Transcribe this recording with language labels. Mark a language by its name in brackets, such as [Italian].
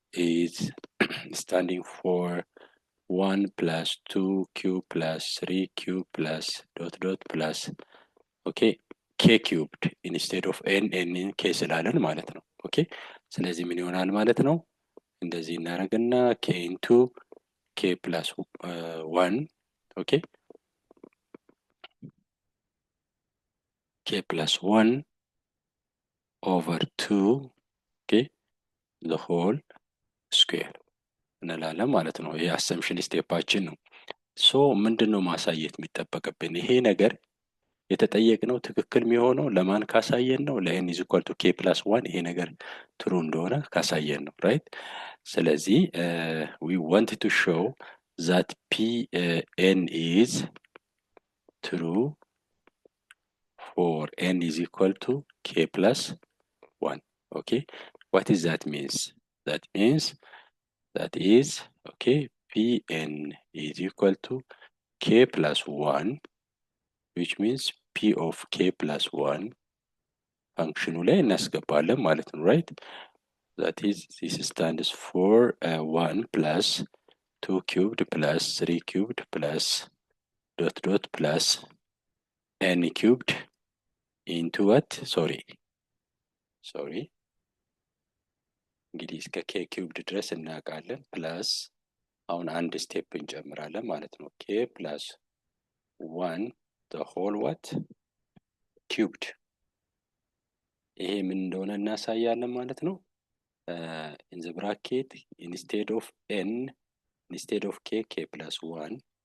[English] is standing for 1 plus 2 cube plus 3 cube plus dot dot plus, okay, k cubed instead of n in k [Amharic] ስላለን ማለት ነው። [English] okay, [Amharic] ስለዚህ ምን ይሆናል ማለት ነው? እንደዚህ እናደርግና [English] k into k plus 1, okay, k plus 1 over 2, okay, the whole square [Amharic] እንላለን ማለት ነው። [English] ይሄ አሰምሽን ስቴፓችን ነው። ሶ [Amharic] ምንድነው ማሳየት የሚጠበቅብን? ይሄ ነገር የተጠየቅነው ትክክል የሚሆነው ለማን ካሳየን ነው? [English] ለn is equal to k plus 1 [Amharic] ይሄ ነገር [English] ትሩ [Amharic] እንደሆነ ካሳየን ነው። [English] ራይት? ስለዚህ we want to show that pn is true for n is equal to k plus 1. okay, what is that means? that means that is, okay, pn is equal to k plus 1, which means p of k plus 1 functional [Amharic] ላይ እናስገባለን ማለት ነው። [English] right? that is, this stands for 1 plus 2 cubed plus 3 cubed plus dot dot plus n cubed into what? sorry [Amharic] እንግዲህ እስከ [English] k cubed [Amharic] ድረስ እናውቃለን። [English] ፕላስ አሁን አንድ ስቴፕ [Amharic] እንጨምራለን ማለት ነው። [English] k plus 1 the whole what? cubed። [Amharic] ይሄ ምን እንደሆነ እናሳያለን ማለት ነው። [English] in the bracket instead of n, instead of k plus 1,